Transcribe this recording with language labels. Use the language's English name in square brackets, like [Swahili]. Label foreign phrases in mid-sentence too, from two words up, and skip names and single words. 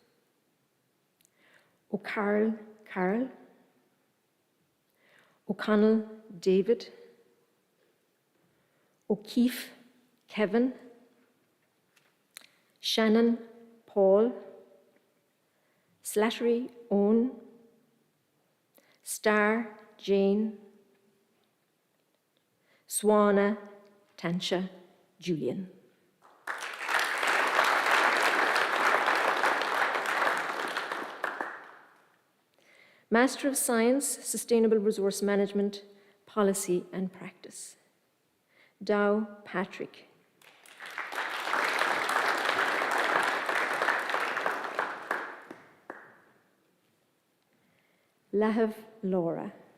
[English] O'Carroll Carol, O'Connell David, O'Keefe Kevin, Shannon Paul, Slattery Owen, Starr Jane, Swana Tansha Julian. Master of Science, Sustainable Resource Management, Policy and Practice. Dow Patrick. Lahav Laura.